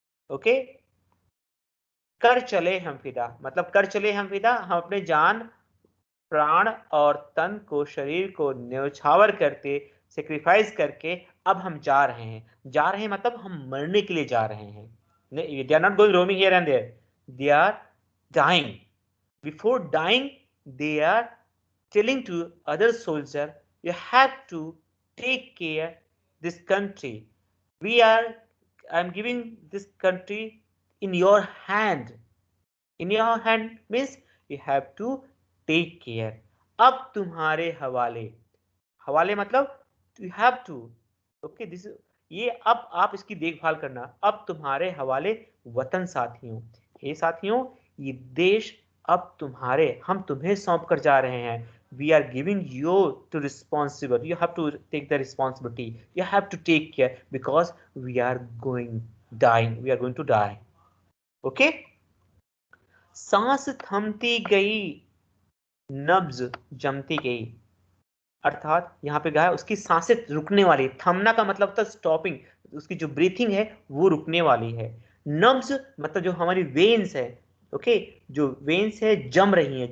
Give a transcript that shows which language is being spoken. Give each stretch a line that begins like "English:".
Hindi: Okay, कर चले हम फिदा मतलब कर चले हम फिदा, हम अपने जान, प्राण और तन को, शरीर को न्यौछावर करते, सेक्रीफाइस करके अब हम जा रहे हैं। जा रहे हैं मतलब हम मरने के लिए जा रहे हैं।
English: They are not going roaming here and there, they are dying. Before dying, they are telling to other soldier, you have to take care this country. I'm giving this country in your hand. In your hand means you have to take care.
Hindi: अब तुम्हारे हवाले, हवाले मतलब
English: you have to,
Hindi: okay, this ये अब आप इसकी देखभाल करना। अब तुम्हारे हवाले वतन साथियों, हे साथियों, ये देश अब तुम्हारे, हम तुम्हें सौंप कर जा रहे हैं।
English: We are giving you to responsible. You have to take the responsibility. You have to take care because we are going dying. We are going to die. Okay?
Hindi: सांस थमती गई, नब्ज जमती गई, अर्थात यहाँ पे क्या है, उसकी सांसें रुकने वाली। थमना का मतलब होता है स्टॉपिंग, उसकी जो ब्रीथिंग है वो रुकने वाली है। नब्ज मतलब जो हमारी वेन्स है, ओके, जो वेन्स है जम रही है।